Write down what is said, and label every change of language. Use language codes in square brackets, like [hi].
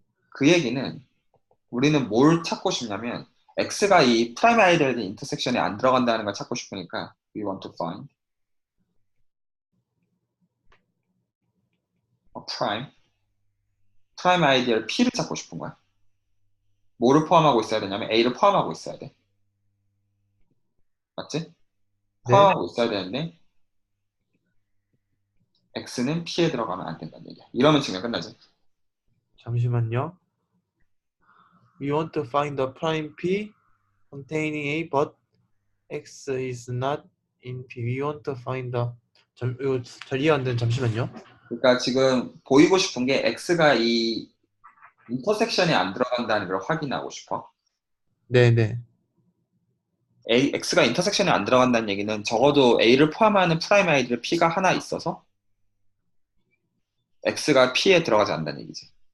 [ko] 그 얘기는 우리는 뭘 찾고 싶냐면 x가 이 프라임 아이디어의 인터섹션에 안 들어간다는 걸 찾고 싶으니까 [en] we want to find a prime [ko] 아이디어를 p를 찾고 싶은 거야. 뭐를 포함하고 있어야 되냐면 a를 포함하고 있어야 돼. 맞지? 네, 포함하고 있어야 되는데 x는 p에 들어가면 안 된다는 얘기야. 이러면 증명 끝나죠. 잠시만요. [en] We want to find the prime P containing A, but X is not in P. We want to find the [ko] 이거 잘 이해 안 되는 잠시만요. 그러니까 지금 보이고 싶은 게 x가 이 인터섹션에 안 들어간다는 걸 확인하고 싶어. 네네. x가 인터섹션에 안 들어간다는 얘기는 적어도 a를 포함하는 프라임 아이디어 p가 하나 있어서 x가 p에 들어가지 않는다는 얘기지.